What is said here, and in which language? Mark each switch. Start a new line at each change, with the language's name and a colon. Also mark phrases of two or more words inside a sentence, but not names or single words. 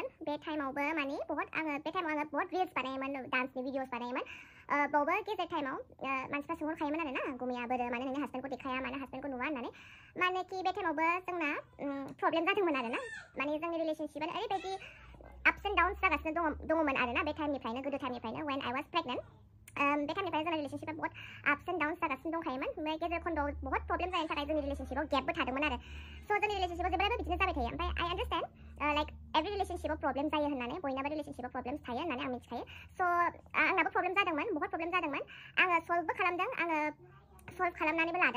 Bodo: बे टाइमावबो माने बे टाइमाव आङो बहुत रिल्स बानायोमोन, डान्सनि भिडिअस बानायोमोन। बावबो गेजेर टाइमाव मानसिफ्रा सोंहरखायोमोन आरोना, गुमैया बोरो मानो नोंनि हासबेन्डखौ देखाया, मानो हासबेन्डखौ नुवा होननानै। माने कि बे टाइमावबो जोंना प्रब्लेम जादोंमोन आरोना, माने जोंनि रिलेसनशिपआ ओरैबायदि
English: ups and downs
Bodo: जागासिनो दङमोन आरोना बे टाइमनिफ्रायनो, गोदो टाइमनिफ्रायनो
English: when I was pregnant।
Bodo: बे टाइमनिफ्राय जोंना रिलेसनशिपआ बहुत
English: ups and downs
Bodo: जागासिनो दंखायोमोन। ओमफ्राय गेजेर खन्द'आव बहुत प्रब्लेम जानायनि थाखाय जोंनि रिलेसनशिपआव गेपबो थादोंमोन आरो। स' जोंनि रिलेसनशिपआव जेब्लाबो बिदिनो जाबाय थायो। ओमफ्राय
English: I understand like every
Bodo: रिलेसनशिपआव प्रब्लेम जायो होननानै, बयनाबो रिलेसनशिपआव प्रब्लेम्स थायो होननानै आं मिथिखायो। स' आंनाबो प्रब्लेम जादोंमोन, बहुत प्रब्लेम जादोंमोन। आङो सल्भबो खालामदों, आङो सल्भ खालामनानैबो लादों।